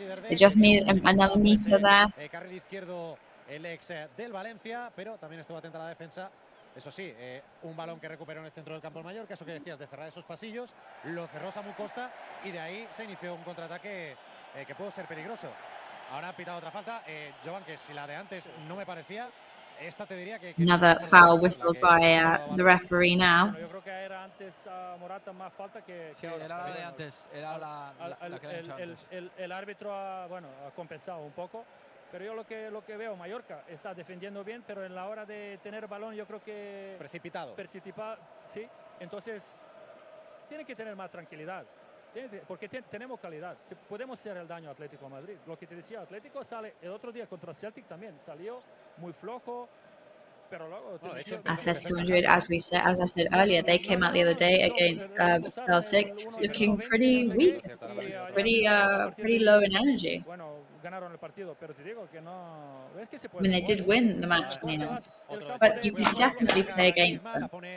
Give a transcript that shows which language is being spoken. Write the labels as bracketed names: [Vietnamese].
[English] They just need another meter there. [Spanish] Carril izquierdo el ex del Valencia, pero también estuvo atenta a la defensa. Eso sí, un balón que recuperó en el centro del campo el Mallorca, eso que decías de cerrar esos pasillos, lo cerró Samu Costa y de ahí se inició un contraataque que pudo ser peligroso. Ahora ha pitado otra falta, Jovan, que si la de antes no me parecía, esta te diría que [English] Another foul whistled by the referee now. [Spanish] Yo creo que era antes Morata más falta que era la de antes, era la que le han hecho antes. El árbitro ha compensado un poco. Pero yo lo que veo, Mallorca está defendiendo bien, pero en la hora de tener balón yo creo que... Precipitado. Sí. Entonces, tiene que tener más tranquilidad. Porque tenemos calidad. Podemos hacer el daño a Atlético de Madrid. Lo que te decía, Atlético sale el otro día contra el Celtic también. Salió muy flojo. Pero luego, [English] Atlético Madrid, as I said earlier, they came out the other day against Celtic looking pretty weak, pretty low in energy. [Spanish] Ganaron el partido, pero te digo que no. [English] I mean, they did win the match in the end, but you can definitely play against them.